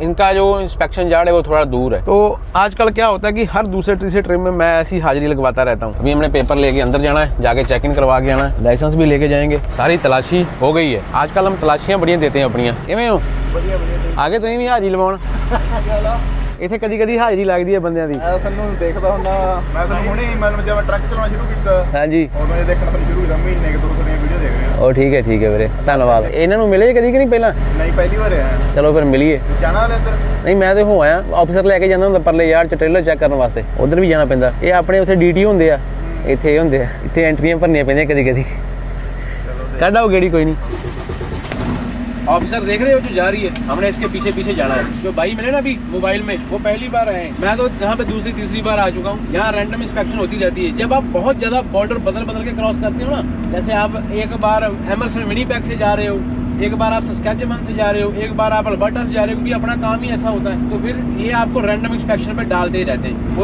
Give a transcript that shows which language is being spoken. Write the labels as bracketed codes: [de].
[hi] इनका जो inspection yard है वो थोड़ा दूर है। तो आजकल क्या होता है कि हर दूसरे तीसरे ट्रिप में मैं ऐसी हाजिरी लगवाता रहता हूँ। अभी हमने पेपर लेके अंदर जाना है, जाके चेक इन करवा के आना है, लाइसेंस भी लेके जाएंगे। सारी तलाशी हो गई है। आजकल हम तलाशियां बढ़िया देते हैं अपनियां। [pa] किवें हो? आगे तो नहीं हाजिरी लवाउण इथे कदी कदी हाजिरी लगदी है बंदियां दी। ਮੈਂ ਤੁਹਾਨੂੰ ਦੇਖਦਾ ਹੁੰਦਾ, ਮੈਂ ਤੁਹਾਨੂੰ ਹੁਣੇ ਮਤਲਬ ਜਦ ਮੈਂ ਟਰੱਕ ਚਲਾਉਣਾ ਸ਼ੁਰੂ ਕੀਤਾ [hi] हाँ जी, [pa] ਉਦੋਂ ਇਹ ਦੇਖਣਾ ਤੁਹਾਨੂੰ ਸ਼ੁਰੂ ਕੀਤਾ, ਮਹੀਨੇ ਕਿ ਦੋ ਦੀਆਂ ਵੀਡੀਓ ਦੇਖ ਰਹੇ ਹਾਂ। ਉਹ ਠੀਕ ਹੈ ਵੀਰੇ, ਧੰਨਵਾਦ। ਇਹਨਾਂ ਨੂੰ ਮਿਲੇ ਕਦੀ ਕਿ ਨਹੀਂ ਪਹਿਲਾਂ? ਨਹੀਂ ਪਹਿਲੀ ਵਾਰ ਆਇਆ। ਚਲੋ ਫਿਰ ਮਿਲੀਏ। ਜਾਣਾ ਵਾਲੇ ਅੰਦਰ ਨਹੀਂ ਮੈਂ ਤੇ ਹੋ ਆਇਆ, ਆਫੀਸਰ ਲੈ ਕੇ ਜਾਂਦਾ ਹੁੰਦਾ ਪਰਲੇ ਯਾਰ ਚ ਟ੍ਰੇਲਰ ਚੈੱਕ ਕਰਨ ਵਾਸਤੇ, ਉਧਰ ਵੀ ਜਾਣਾ ਪੈਂਦਾ। ਇਹ ਆਪਣੇ ਉੱਥੇ ਡੀਟੀ ਹੁੰਦੇ ਆ, ਇੱਥੇ ਹੁੰਦੇ ਆ, ਇੱਥੇ ਐਂਟਰੀਆਂ ਭਰਨੀਆਂ ਪੈਂਦੀਆਂ ਕਦੀ ਕਦੀ। ਕੱਢ ਆਓ ਗੇੜੀ, ਕੋਈ नहीं। [hi] ऑफिसर देख रहे हो जो जा रही है, हमने इसके पीछे पीछे जाना है। जो भाई मिले ना अभी मोबाइल में, वो पहली बार आए हैं। मैं तो यहाँ पे दूसरी तीसरी बार आ चुका हूँ। यहाँ रैंडम इंस्पेक्शन होती रहती है। जब आप बहुत ज्यादा बॉर्डर बदल बदल के क्रॉस करते हो ना, जैसे आप एक बार एमर्सन विनीपेग से जा रहे हो, एक बार आप सस्कैचेवन से जा रहे हो, एक बार आप अल्बर्टा से जा रहे हो, क्योंकि अपना काम ही ऐसा होता है, तो फिर ये आपको रैंडम इंस्पेक्शन पे डालते ही रहते हैं।